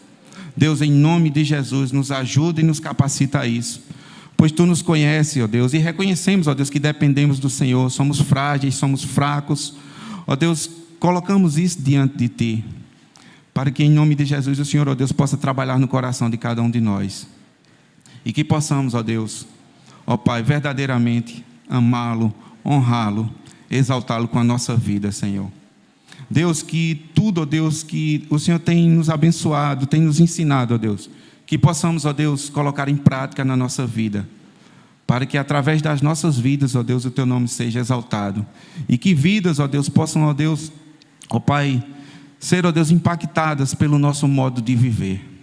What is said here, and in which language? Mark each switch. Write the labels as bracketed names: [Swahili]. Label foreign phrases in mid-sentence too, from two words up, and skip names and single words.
[Portuguese] Deus, em nome de Jesus, nos ajuda e nos capacita a isso, pois Tu nos conheces, ó Deus, e reconhecemos, ó Deus, que dependemos do Senhor, somos frágeis, somos fracos, ó Deus, colocamos isso diante de Ti, para que em nome de Jesus o Senhor, ó Deus, possa trabalhar no coração de cada um de nós, e que possamos, ó Deus, ó Pai, verdadeiramente amá-lo, honrá-lo, exaltá-lo com a nossa vida, Senhor. Deus, que tudo, ó Deus, que o Senhor tem nos abençoado, tem nos ensinado, ó Deus, que possamos, ó Deus, colocar em prática na nossa vida, para que através das nossas vidas, ó Deus, o Teu nome seja exaltado, e que vidas, ó Deus, possam, ó Deus, ó Pai, ser, ó Deus, impactadas pelo nosso modo de viver.